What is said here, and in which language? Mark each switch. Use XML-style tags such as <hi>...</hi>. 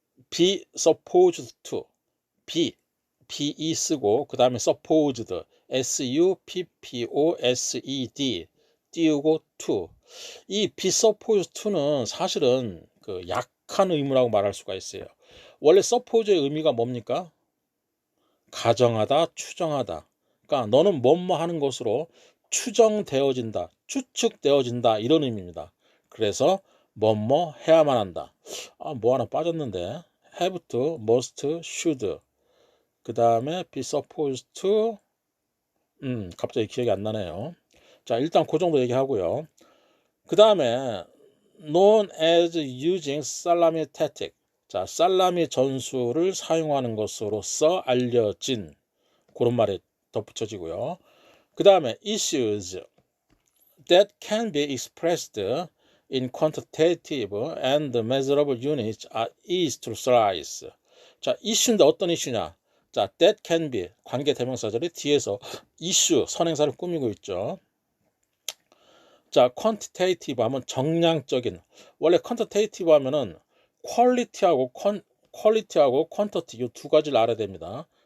<ko>be supposed to, be 쓰고 그 다음에 supposed, supposed 띄우고 to. 이 be supposed to는 사실은 그 약한 의무라고 말할 수가 있어요. 원래 suppose의 의미가 뭡니까? 가정하다, 추정하다. 그러니까 너는 뭐뭐 하는 것으로 추정되어진다, 추측되어진다 이런 의미입니다. 그래서 뭐뭐 해야만 한다. 뭐 하나 빠졌는데 have to, must, should. 그 다음에 be supposed to. 갑자기 기억이 안 나네요. 자, 일단 그 정도 얘기하고요. 그 다음에</ko> <en>known as using salami tactic.</en> <ko>자, 살라미 전술을 사용하는 것으로서 알려진 그런 말이 덧붙여지고요.</ko> <en>그 다음에 issues that can be expressed in quantitative and measurable units are easy to slice.</en> <ko>자, 이슈인데 어떤 이슈냐? 자, that can be 관계 대명사절이 뒤에서 이슈 선행사를 꾸미고 있죠. 자, quantitative 하면 정량적인. 원래 quantitative 하면은 퀄리티하고 퀀터티 이 두 가지를 알아야 됩니다.</ko>